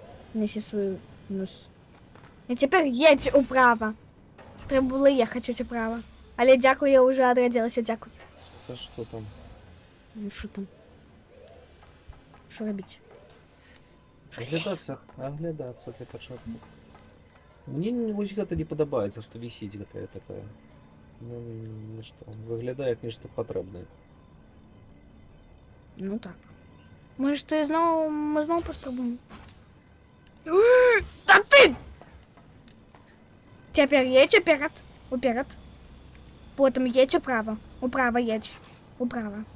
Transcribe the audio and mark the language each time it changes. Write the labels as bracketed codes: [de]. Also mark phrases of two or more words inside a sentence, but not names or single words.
[uk] Неси свій нос. І тепер їдь управо. Треба було їхати управо. Але дякую, я вже одрядилася, дякую. Та що там? Ну що там? Що робити? Що робити? Оглядаться для початку. [be] Мне ось гэта не падабаецца, што вісіць гэтая такая. Ну, нешта. Выглядае як нешта патрэбнае. Ну так. [uk] Може ти знову, ми знову поспробуємо? Та ти! Тепер їдь уперед. Уперед. Потім їдь управо. Управо їдь. Управо.